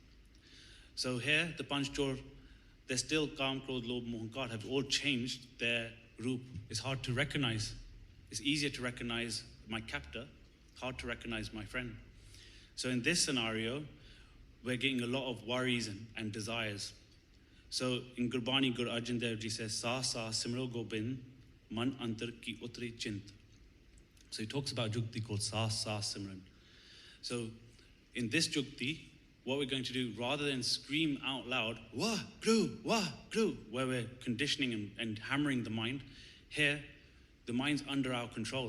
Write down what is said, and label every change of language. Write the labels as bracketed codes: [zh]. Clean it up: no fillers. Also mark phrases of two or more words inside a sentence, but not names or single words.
[en] So here, the Panchjor, they're still [pa] ਕਾਮ, ਕ੍ਰੋਧ, ਲੋਭ, ਮੋਹ, [en] Ahankar have all changed their roop. It's hard to recognize. It's easier to recognize my captor, hard to recognize my friend. So in this scenario, we're getting a lot of worries and desires. So in Gurbani, Guru Arjan Dev Ji says, [pa] ਸ ਸ ਸਿਮਰੋ ਗੋਬਿੰਦ, ਮਨ ਅੰਤਰ ਕੀ ਉਤਰੀ ਚਿੰਤ. [en] So he talks about Jukti called [pa] ਸ ਸ ਸਿਮਰਨ. [en] So in this Jukti, what we're going to do, rather than scream out loud, [pa] ਵਾਹ, ਗੁਰੂ, [en] where we're conditioning and hammering the mind, here, the mind's under our control.